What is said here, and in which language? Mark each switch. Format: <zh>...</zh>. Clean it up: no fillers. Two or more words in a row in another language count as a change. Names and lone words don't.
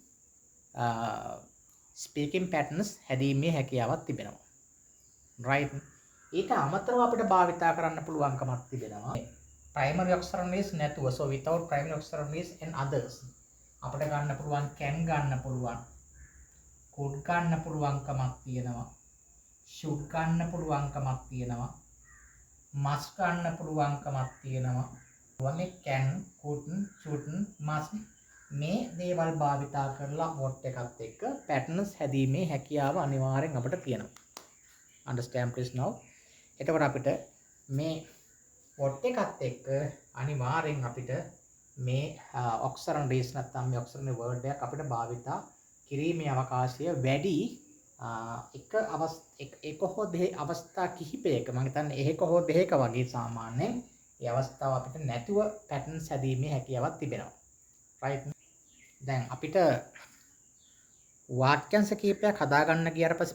<en>speaking patterns</en> <si>හැදීමේ හැකියාවක් තිබෙනවා right ඊට අමතරව අපිට භාවිතා කරන්න පුළුවන්කමක් තිබෙනවා</si> <en>primary auxiliaries</en> <si>නැතුව</si> <en>so without primary auxiliaries and others</en> <si>අපිට ගන්න පුළුවන් can ගන්න පුළුවන් could ගන්න පුළුවන්කමක් තියෙනවා should ගන්න පුළුවන්කමක් තියෙනවා must ගන්න පුළුවන්කමක් තියෙනවා වගේ</si> <en>can could should must</en> <si>මේ දේවල් භාවිතා කරලා what එකත් එක්ක patterns හැදීමේ හැකියාව අනිවාර්යෙන් අපිට තියෙනවා</si> <en>understand please now</en> <si>එතකොට අපිට මේ what එකත් එක්ක අනිවාර්යෙන් අපිට මේ auxiliaries නැත්නම් මේ</si> <en>auxiliary word</en> <si>එකක් අපිට භාවිතා කිරීමේ අවකාශය වැඩි එක හෝ දෙක අවස්ථා කිහිපයක මම හිතන්නේ එක හෝ දෙක වගේ සාමාන්‍යයෙන් ඒ අවස්ථාව අපිට නැතුව patterns හැදීමේ හැකියාවක් තිබෙනවා right දැන් අපිට වාක්‍යංශ කීපයක් හදා ගන්න ගියාට පස්සේ</si>